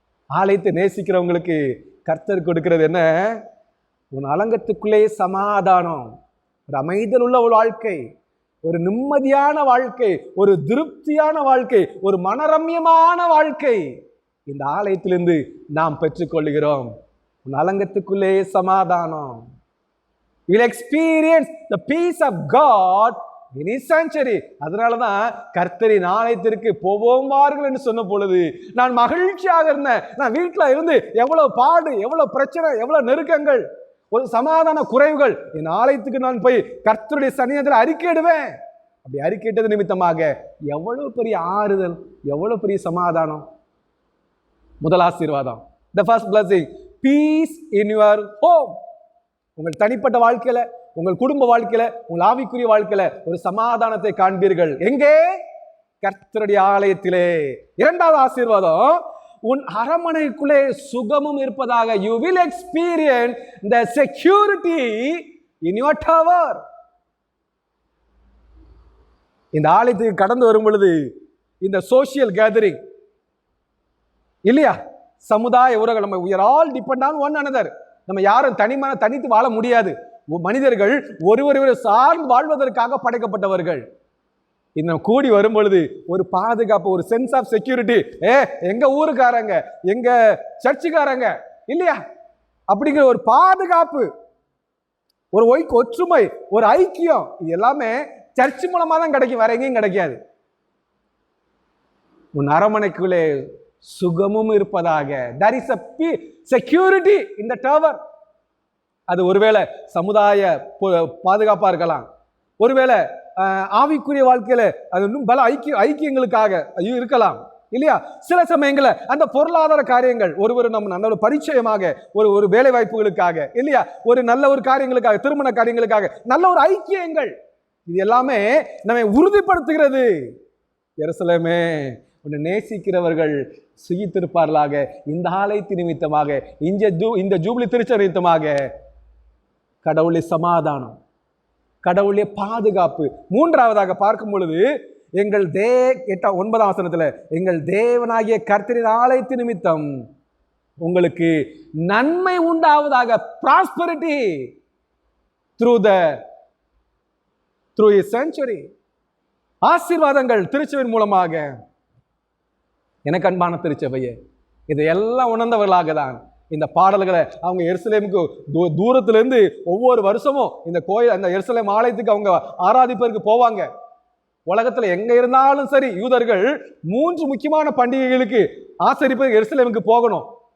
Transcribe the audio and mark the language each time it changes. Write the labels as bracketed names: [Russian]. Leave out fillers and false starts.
[Tamil] ஆலயத்தை நேசிக்கிறவங்களுக்கு கர்த்தர் கொடுக்கிறது என்ன? உன் அலங்கத்துக்குள்ளே சமாதானம், ஒரு அமைதல் உள்ள ஒரு வாழ்க்கை, ஒரு நிம்மதியான வாழ்க்கை, ஒரு திருப்தியான வாழ்க்கை, ஒரு மனரம்யமான வாழ்க்கை இந்த ஆலயத்திலிருந்து நாம் பெற்றுக்கொள்கிறோம். உன் அலங்கத்துக்குள்ளே சமாதானம். [English] You will experience the peace of God in His sanctuary. [Tamil] அதனாலதான் கர்த்தரின் ஆலயத்திற்கு போவோம் வாருங்கள் என்று சொன்ன பொழுது நான் மகிழ்ச்சியாக இருந்தேன். நான் வீட்டில் இருந்து எவ்வளவு பாடு, எவ்வளவு பிரச்சனை, எவ்வளவு நெருக்கங்கள், ஒரு சமாதான குறைவுகள், என் ஆலயத்துக்கு நான் போய் கர்த்தருடைய சன்னிதானத்தில் அறிக்கையிடுவேன். அப்படி அறிக்கையிட்டது நிமித்தமாக எவ்வளவு பெரிய ஆறுதல், எவ்வளவு பெரிய சமாதானம். முதல் ஆசீர்வாதம், [English] the first blessing, peace in your home. [Tamil] உங்கள் தனிப்பட்ட வாழ்க்கையில, உங்கள் குடும்ப வாழ்க்கையில, உங்கள் ஆவிக்குரிய வாழ்க்கையில ஒரு சமாதானத்தை காண்பீர்கள். எங்கே? கர்த்தருடைய ஆலயத்திலே. இரண்டாவது ஆசீர்வாதம், உன் அரண்மனைக்குள்ளே சுகமும் இருப்பதாக. [English] You will experience the security in your tower. [Tamil] இந்த ஆலயத்துக்கு கடந்து வரும் பொழுது இந்த சோசியல் கேதரிங், இல்லையா, சமுதாய உறவுகள், நம்ம [English] we are all depend on one another. [Tamil] நம்ம யாரும் தனித்து வாழ முடியாது. மனிதர்கள் ஒருவரை சார்ந்து வாழ்வதற்காக படைக்கப்பட்டவர்கள். இந்த கூடி வரும் பொழுது ஒரு பாதுகாப்பு, ஒரு [English] Sense of security. [Tamil] எங்க ஊருக்காரங்க, எங்க சர்ச்சுக்காரங்க, இல்லையா, அப்படிங்கிற ஒரு பாதுகாப்பு, ஒரு ஒற்றுமை, ஒரு ஐக்கியம், இது எல்லாமே சர்ச் மூலமா தான் கிடைக்கும், வேற எங்கேயும் கிடைக்காது. உன் அரண்மனைக்குள்ளே சுகமும் இருப்பதாக. [English] There is a security in the tower. [Tamil] அது ஒருவேளை சமுதாய பாதுகாப்பா இருக்கலாம், ஒருவேளை ஆவிக்குரிய வாழ்க்கையில அது இன்னும் பல ஐக்கியங்களுக்காக இருக்கலாம், இல்லையா. சில சமயங்கள்ல அந்த பொருளாதார காரியங்கள், நம்ம நல்ல ஒரு பரிச்சயமாக, ஒரு வேலை வாய்ப்புகளுக்காக, இல்லையா, ஒரு நல்ல ஒரு காரியங்களுக்காக, திருமண காரியங்களுக்காக, நல்ல ஒரு ஐக்கியங்கள், இது எல்லாமே நம்மை உறுதிப்படுத்துகிறது. எருசலேமே, உன்னை நேசிக்கிறவர்கள் சுகித்திருப்பார்களாக. இந்த ஆலயத்தின் நிமித்தமாக, இந்த ஜூபிலி திருச்சபை நிமித்தமாக கடவுளுடைய சமாதானம், கடவுளுடைய பாதுகாப்பு. மூன்றாவதாக பார்க்கும் பொழுது எங்கள் 9ஆம் வசனத்துல, எங்கள் தேவனாகிய கர்த்தரின் ஆலயத்தின் நிமித்தம் உங்களுக்கு நன்மை உண்டாவதாக. [English] prosperity through a sanctuary. [Tamil] ஆசீர்வாதங்கள் திருச்சபையின் மூலமாக. எனக்கு அன்பான திருச்சபையே, இதையெல்லாம் உணர்ந்தவர்களாக தான் இந்த பாடல்களை அவங்க எருசலேமுக்கு தூரத்திலிருந்து ஒவ்வொரு வருஷமும் இந்த கோயில், அந்த எருசலேம் ஆலயத்துக்கு அவங்க ஆராதிப்பதற்கு போவாங்க. உலகத்துல எங்க இருந்தாலும் சரி, யூதர்கள் 3 முக்கியமான பண்டிகைகளுக்கு ஆசரிப்பதற்கு எருசலேமுக்கு போகணும்.